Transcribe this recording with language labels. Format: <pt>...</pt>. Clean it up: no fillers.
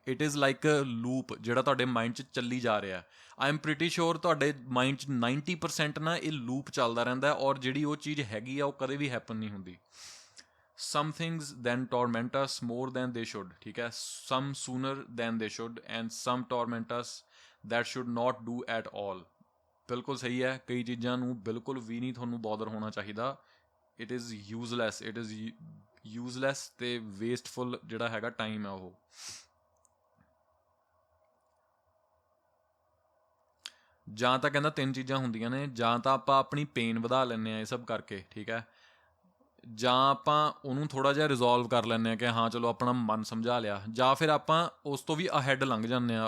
<en>it is like a loop</en> <pa>ਜਿਹੜਾ ਤੁਹਾਡੇ mind 'ਚ ਚੱਲੀ ਜਾ ਰਿਹਾ।</pa> <en>I am pretty sure</en> <pa>ਤੁਹਾਡੇ ਮਾਈਂਡ 'ਚ 90% ਨਾ ਇਹ ਲੂਪ ਚੱਲਦਾ ਰਹਿੰਦਾ, ਔਰ ਜਿਹੜੀ ਉਹ ਚੀਜ਼ ਹੈਗੀ ਆ ਉਹ ਕਦੇ ਵੀ ਹੈਪਨ ਨਹੀਂ ਹੁੰਦੀ।</pa> <en>Some things then torment us more than they should,</en> <pa>ਠੀਕ ਹੈ।</pa> <en>Some sooner than they should, and some torment us that should not do at all.</en> <pa>ਬਿਲਕੁਲ ਸਹੀ ਹੈ, ਕਈ ਚੀਜ਼ਾਂ ਨੂੰ ਬਿਲਕੁਲ ਵੀ ਨਹੀਂ ਤੁਹਾਨੂੰ ਬੋਦਰ ਹੋਣਾ ਚਾਹੀਦਾ।</pa> <en>it is useless, it is useless ਤੇ wasteful</en> <pa>ਜਿਹੜਾ ਹੈਗਾ ਟਾਈਮ ਹੈ ਉਹ। ਜਾਂ ਤਾਂ ਕਹਿੰਦਾ ਤਿੰਨ ਚੀਜ਼ਾਂ ਹੁੰਦੀਆਂ ਨੇ, ਜਾਂ ਤਾਂ ਆਪਾਂ ਆਪਣੀ ਪੇਨ ਵਧਾ ਲੈਂਦੇ ਹਾਂ ਇਹ ਸਭ ਕਰਕੇ, ਠੀਕ ਹੈ, ਜਾਂ ਆਪਾਂ ਉਹਨੂੰ ਥੋੜ੍ਹਾ ਜਿਹਾ ਰਿਜ਼ੋਲਵ ਕਰ ਲੈਂਦੇ ਹਾਂ ਕਿ ਹਾਂ ਚਲੋ ਆਪਣਾ ਮਨ ਸਮਝਾ ਲਿਆ, ਜਾਂ ਫਿਰ ਆਪਾਂ ਉਸ ਤੋਂ ਵੀ ਅਹੈਡ ਲੰਘ ਜਾਂਦੇ ਹਾਂ।</pa>